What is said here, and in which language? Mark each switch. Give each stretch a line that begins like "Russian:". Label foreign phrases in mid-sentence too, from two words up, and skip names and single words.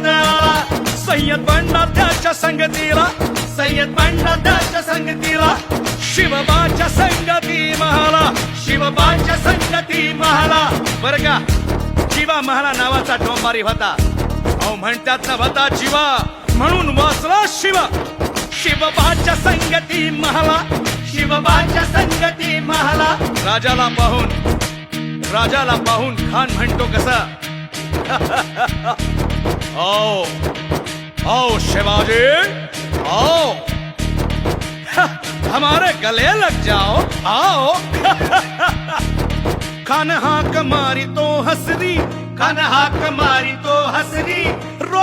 Marathi: आला सय्यद बंडा त्याच्या संगतीला सय्यद बंडा त्याच्या संगतीला शिवबाच्या संगती महाला शिवबाच्या संगती महाला बरं का शिवा महाला नावाचा डोंबारी होता अहो म्हणतात ना होता शिवा म्हणून वाचला शिवा शिवबाच्या संगती महाला शिवबाच्या संगती महाला राजाला पाहून खान म्हणतो कसा
Hindi: आओ आओ शिवाजी आओ हमारे गले लग जाओ
Marathi: आओ खान हाक मारी तो हसरी खान हाक मारी तो हसरी